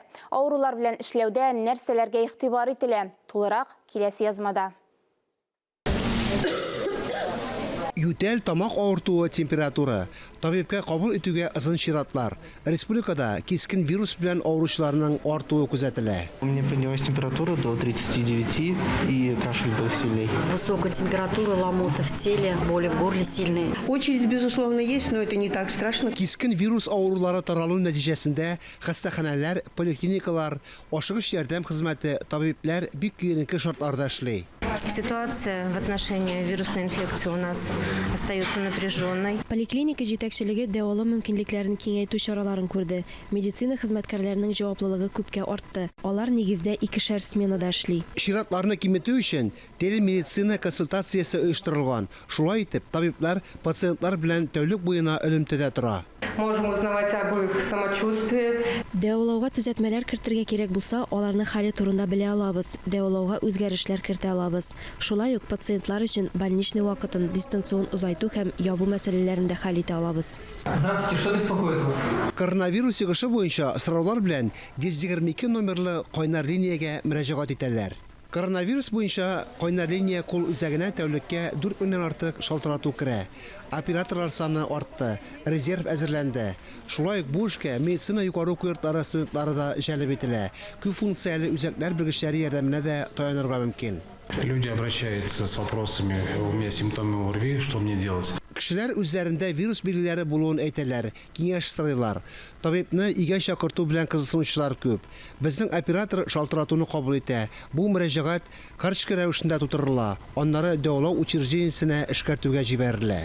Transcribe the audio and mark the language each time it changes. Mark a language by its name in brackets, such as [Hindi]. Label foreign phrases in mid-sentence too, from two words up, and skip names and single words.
[Tatar] Авырулар белән эшләүдә нәрсәләргә игътибар ителә? Тулырак киләсе язмада. Ютел тамак авыртуы температура. Табибка кабул итүгә ызын чиратлар. Республикада кискен вирус белән авыручыларның артуы күзәтелә. [Russian] У меня поднялась температура до 39 и кашель был сильный. Высокая температура, ломота в теле, боли в горле сильные. Очередь, безусловно, есть, но это не так страшно. [Tatar] Кискен вирус авырулары таралу нәтиҗәсендә хастаханәләр, поликлиникалар, ашыгыч ярдәм хезмәте, табиблар бик киенке шартларда эшли. [Russian] Ситуация в отношении вирусной инфекции у нас остается напряженной. [Tatar] Поликлиника җитәкчелеге дәвалау мөмкинлекләрен киңәйтү чараларын күрде. Медицина хезмәткәрләренең җаваплылыгы күпкә артты. Алар нигездә 2 сменада эшли. Чиратларны киметү өчен телемедицина консультациясе оештырылган. Шулай итеп, табиблар пациентлар белән тәүлек буена элемтәдә тора. [Russian] Можем узнавать об их самочувствии. [Tatar] Дәвалауга төзәтмәләр кертергә кирәк булса, аларны хәле турында белә алабыз. Дәвалауга үзгәрешләр кертә алабыз. Шулай ук пациентлар өчен больничный вакытын дистанцион узайту һәм ябу мәсьәләләрен дә хәл итә алабыз. [Russian] Здравствуйте, что беспокоит вас? [Tatar] Коронавирус йогышы буенча сораулар белән 122 номерлы кайнар линиягә мөрәҗәгать итәләр. Коронавирус буенча кайнар линия кул үзәгенә тәүлеккә 4 меңнән артык шалтырату керә. Операторлар саны артты, резерв әзерләнде. Шулай ук бу эшкә медицина югары курслары студентлары да җәлеп ителә. Күп функцияле үзәкләр белгечләре ярдәменә дә таянырга мөмкин. [Russian] Люди обращаются с вопросами: у меня симптомы ОРВИ, что мне делать? [Tatar] Кешеләр үзләрендә вирус билгеләре булуын әйтәләр, киңәш сорыйлар. Табибны игә чакырту белән кызыксынучылар күп. Безнең оператор шалтыратуны кабул итә. Бу мөрәҗәгать карточка рәвешендә тутырыла. Аннары дәвалау учреждениесенә эшкәртүгә җибәрелә.